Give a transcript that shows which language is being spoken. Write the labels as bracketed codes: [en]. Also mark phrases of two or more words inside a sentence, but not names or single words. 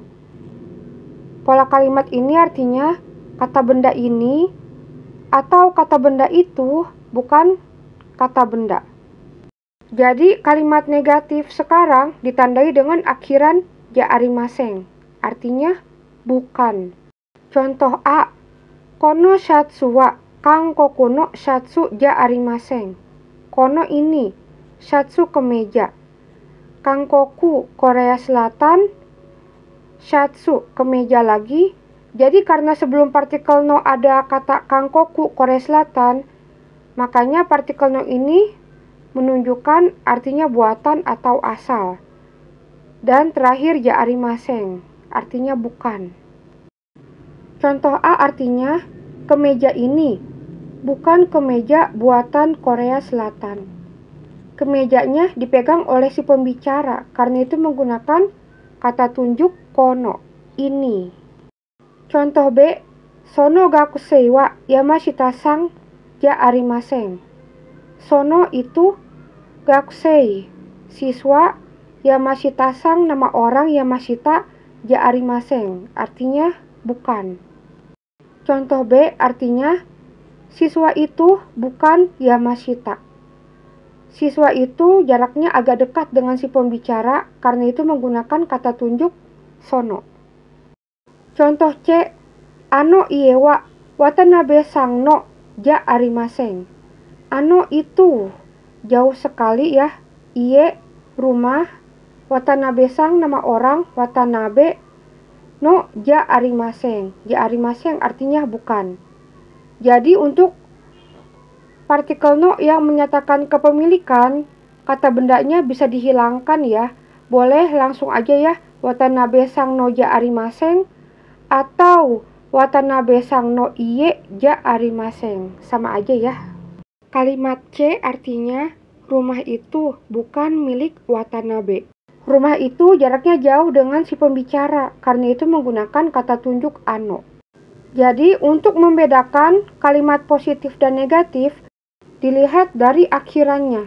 [id] Pola kalimat ini artinya kata benda ini atau kata benda itu bukan kata benda. Jadi kalimat negatif sekarang ditandai dengan akhiran [ja] じゃありません, [id] artinya bukan. Contoh A, [ja] このシャツは韓国のシャツじゃありません. [id] Kono ini, shatsu kemeja. Kangkoku Korea Selatan, shatsu kemeja lagi. Jadi karena sebelum partikel no ada kata Kangkoku Korea Selatan, makanya partikel no ini menunjukkan artinya buatan atau asal. Dan terakhir [ja] じゃありません, [id] artinya bukan. Contoh A artinya, kemeja ini bukan kemeja buatan Korea Selatan. Kemejanya dipegang oleh si pembicara, karena itu menggunakan kata tunjuk kono, ini. Contoh B, [ja] その学生は山下さんじゃありません. [id] Sono itu, gakusei, siswa, Yamashita-san nama orang, [ja] 山下じゃありません, [id] artinya bukan. Contoh B artinya, siswa itu bukan Yamashita. Siswa itu jaraknya agak dekat dengan si pembicara, karena itu menggunakan kata tunjuk sono. Contoh C, [ja] あの家は渡辺さんのじゃありません. [id] Ano itu, jauh sekali ya, ie, rumah, Watanabe-san nama orang, [ja] 渡辺のじゃありません. じゃありません [id] artinya bukan. Jadi untuk partikel no yang menyatakan kepemilikan, kata bendanya bisa dihilangkan ya. Boleh langsung aja ya, [ja] 渡辺さんのじゃありません, [id] atau [ja] 渡辺さんの家じゃありません. [id] Sama aja ya. Kalimat C artinya rumah itu bukan milik Watanabe. Rumah itu jaraknya jauh dengan si pembicara, karena itu menggunakan kata tunjuk ano. Jadi untuk membedakan kalimat positif dan negatif, dilihat dari akhirannya.